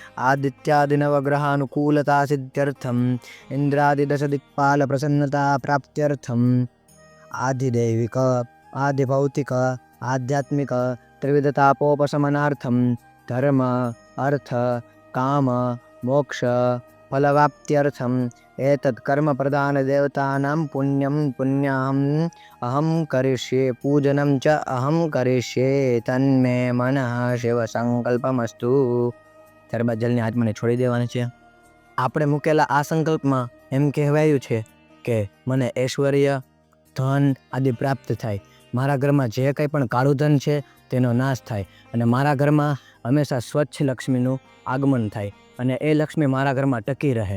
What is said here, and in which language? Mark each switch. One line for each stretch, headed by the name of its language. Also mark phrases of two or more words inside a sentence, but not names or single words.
Sanskrit: आदित्यादिनवग्रहानुकूलतासिद्ध्यर्थम् इन्द्रादिदशदिक्पालप्रसन्नता प्राप्त्यर्थम् आधिदैविक आधिभौतिक आध्यात्मिक त्रिविधतापोपशमनार्थं धर्म अर्थ काम मोक्ष फलवाप्त्यर्थम् एतत् कर्मप्रधानदेवतानां पुण्यं पुण्याहम् अहं करिष्ये पूजनं च अहं करिष्ये तन्मे मनः शिवसंकल्पमस्तु.
Gujarati: ત્યારબાદ જલની આત્માને છોડી દેવાની છે. આપણે મૂકેલા આ સંકલ્પમાં એમ કહેવાયું છે કે મને ઐશ્વર્ય ધન આદિ પ્રાપ્ત થાય, મારા ઘરમાં જે કંઈ પણ કાળું ધન છે તેનો નાશ થાય અને મારા ઘરમાં હંમેશા સ્વચ્છ લક્ષ્મીનું આગમન થાય અને એ લક્ષ્મી મારા ઘરમાં ટકી રહે.